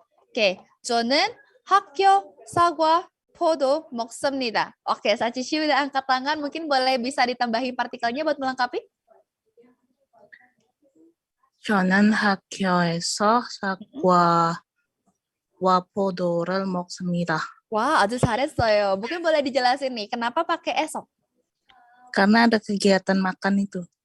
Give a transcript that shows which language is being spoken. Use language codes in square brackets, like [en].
[ko] Oke, 저는 학교 사과 포도 먹습니다. [id] Oke, Sachishi udah angkat tangan, mungkin boleh bisa ditambahin partikelnya buat melengkapi? [ko] 저는 학교에서 사과와 포도를 먹습니다. [id] Wah, aduh [ko] 잘했어요. [id] Mungkin boleh dijelasin nih, kenapa pakai esok? Karena ada kegiatan makan itu.